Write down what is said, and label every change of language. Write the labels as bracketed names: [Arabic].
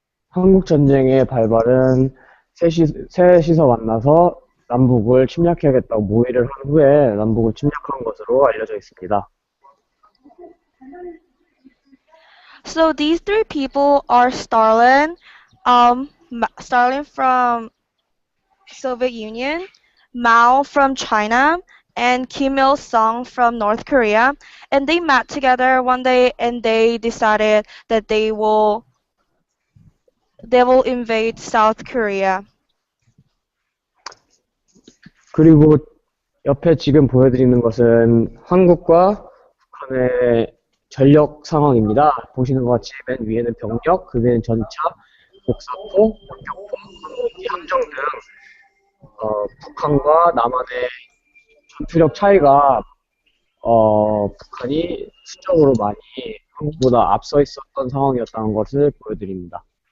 [Korean] 한국전쟁의 발발은 셋이서 만나서 남북을 침략해야겠다고 모의를 한 후에 남북을 침략한 것으로 알려져 있습니다. [English] So these three people are Stalin, Stalin from Soviet Union, Mao from China, and Kim Il-sung from North Korea. And they met together one day and they decided that they will invade South Korea. [Korean] 그리고 옆에 지금 보여드리는 것은 한국과 북한의 전력 상황입니다. 보시는 것 같이 맨 위에는 병력, 그 위에는 전차, 복사포, 공격포, 항공기, 함정 등 북한과 남한의 전투력 차이가 북한이 수적으로 많이 한국보다 앞서 있었던 상황이었다는 것을 보여드립니다.